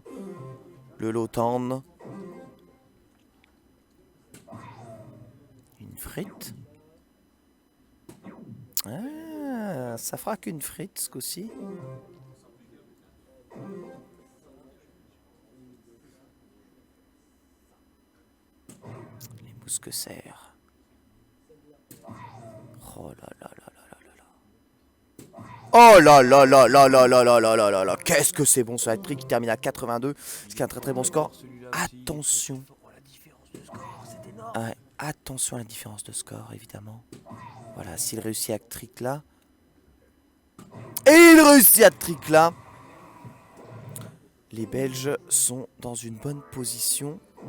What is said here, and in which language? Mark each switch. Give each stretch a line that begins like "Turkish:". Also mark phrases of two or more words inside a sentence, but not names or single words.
French: Le Lotan. Une frite. Ah, ça fera qu'une frite ce coup-ci. Les mousquetaires. Oh là là là là là là là. Oh là là là là là là là là là là là. Qu'est-ce que c'est bon ce hat-trick qui termine à 82. Ce qui est un très très bon score. Attention. Ouais, attention à la différence de score évidemment. Voilà, s'il réussit à trick là. Et il réussit à trick là. Les Belges sont dans une bonne position.